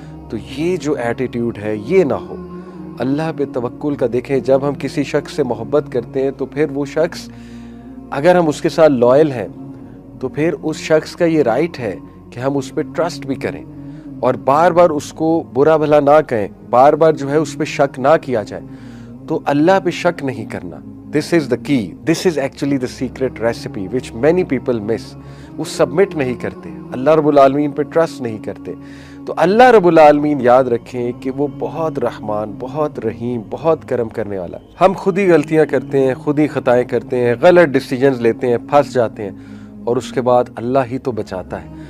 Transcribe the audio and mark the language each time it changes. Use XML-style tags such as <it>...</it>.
<ur>تو یہ جو ایٹیٹیوڈ ہے یہ نہ ہو. اللہ پہ توکل کا دیکھیں, جب ہم کسی شخص سے محبت کرتے ہیں تو پھر وہ شخص, اگر ہم اس کے ساتھ لائل ہیں, تو پھر اس شخص کا یہ رائٹ ہے کہ ہم اس پہ ٹرسٹ بھی کریں, اور بار بار اس کو برا بھلا نہ کہیں, بار بار جو ہے اس پہ شک نہ کیا جائے. تو اللہ پہ شک نہیں کرنا,</ur> <en>This is the key, this is actually the secret recipe which many people miss.</en> <ur>وہ سبمٹ نہیں کرتے, اللہ رب العالمین پہ ٹرسٹ نہیں کرتے. تو اللہ رب العالمین یاد رکھیں کہ وہ بہت رحمان, بہت رحیم, بہت کرم کرنے والا. ہم خود ہی غلطیاں کرتے ہیں, خود ہی خطائیں کرتے ہیں, غلط ڈیسیجنز لیتے ہیں, پھنس جاتے ہیں, اور اس کے بعد اللہ ہی تو بچاتا ہے.</ur>